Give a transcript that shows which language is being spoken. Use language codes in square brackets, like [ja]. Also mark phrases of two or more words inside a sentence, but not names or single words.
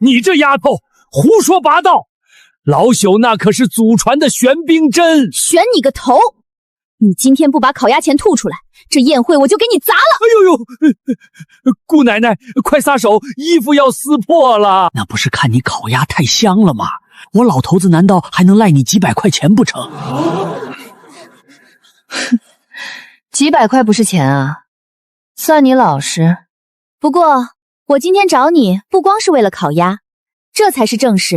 [zh] 你這丫頭胡說八道！老朽那可是祖傳的玄冰針。玄你個頭！你今天不把烤鴨錢吐出來，這宴會我就給你砸了！哎呦呦，姑奶奶，快撒手，衣服要撕破了！那不是看你烤鴨太香了嗎？我老頭子難道還能賴你幾百塊錢不成？幾百塊不是錢啊，算你老實。不過我今天找你不光是為了烤鴨，這才是正事。